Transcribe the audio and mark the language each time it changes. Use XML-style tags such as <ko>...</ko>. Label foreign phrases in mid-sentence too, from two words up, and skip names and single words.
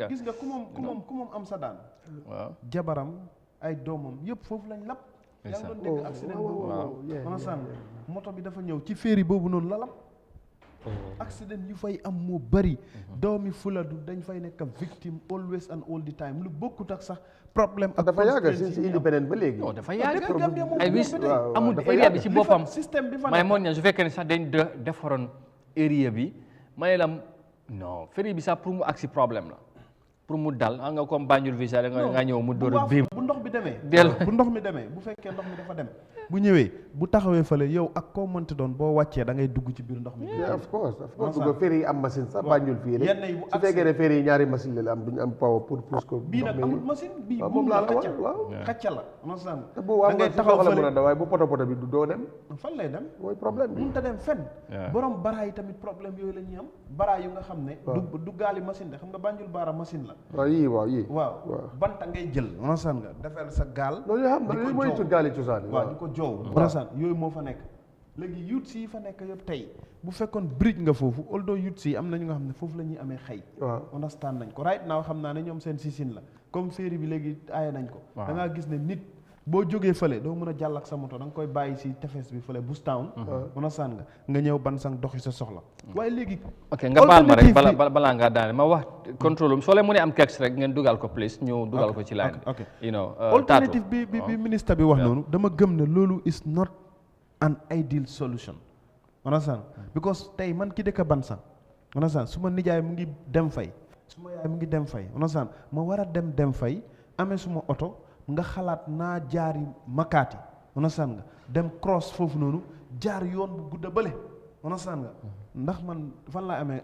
<wo>gis nga ku moom am sa daan waaw jabaram ay doomam yëpp foofu lañ lap yaa ngi doon dégg accident boobu manasaan moto bi dafa ñëw ci ferry boobu noonu la lap accident yu fay am moo bëri doomi Fuladu dañ fay nekk victime</wo> <en>always and all the time</en> <wo>lu bokkut ak sax problème ak dafa yàgg si indépendant ba léegi non dafa yàgg ay wis amul area bi ci boppam système bi fa may moon ña su fekkee ne sax dañ defaroon area bi may la non ferry bi sax pour mu agsi problème la pour mu dal nga comme Banjul visa nga ñëw mu dóor biim bu ndox bi demee bu fekkee ndox mi dafa dem bu ñëwee bu taxawee fële yow ak koo mënti doon boo wàccee da ngay dugg ci biir ndox mi. of course bu ferry yi am machine sax Banjul fii rek su fekkee ne ferry yi ñaari machine la am duñu am power pour pousse ko. bii nag amul machine bii moom laa la wax xacca la. te boo da ngay taxaw fële mën a waaye bu poto bi du doo dem. fan lay dem mooy problème bi mënut a dem fenn. borom bara yi tamit problème yooyu la ñuy am bara yu nga xam ne. du gaali machine de xam nga Banjul bara machine la. waaw banta ngay jël. manasan nga defal sa gaal. loolu yoo xam ne mooy ci gaali cosaan waaw di ko joow manasan yooyu moo fa nekk léegi youth si fa nekk yëpp tey bu fekkoon bridge nga foofu although youth si am na ñu nga xam ne foofu la ñuy amee xëy. understand nañ ko</wo> <en>right now</en> <wo>xam naa ne ñoom seen sisin la comme ferry bi léegi aaye nañ ko. da ngaa gis ne nit boo jógee fële doo mën a jàll ak sa moto da nga koy bàyyi si tefes bi fële Bustown. understand nga ñëw Bansang doxi sa soxla. waaye léegi. ok nga baal ma rek balaa ngaa daane ma wax contrôle soo leen mënee am kex rek ngeen dugal ko please ñu dugal ko ci line. ok taatu alternative bi ministre bi wax noonu dama gëm ne loolu</wo> <en>is not an ideal solution.</en> <wo>understand because tey man ki dëkk Bansang. understand su ma nijaay mu ngi dem fay su ma yaay mu ngi dem fay understand ma war a dem fay amee suma oto nga xalaat naa jaari Makati understand nga dem cross foofu noonu jaar yoon bu gudda bële understand nga ndax man fan laa amee</wo>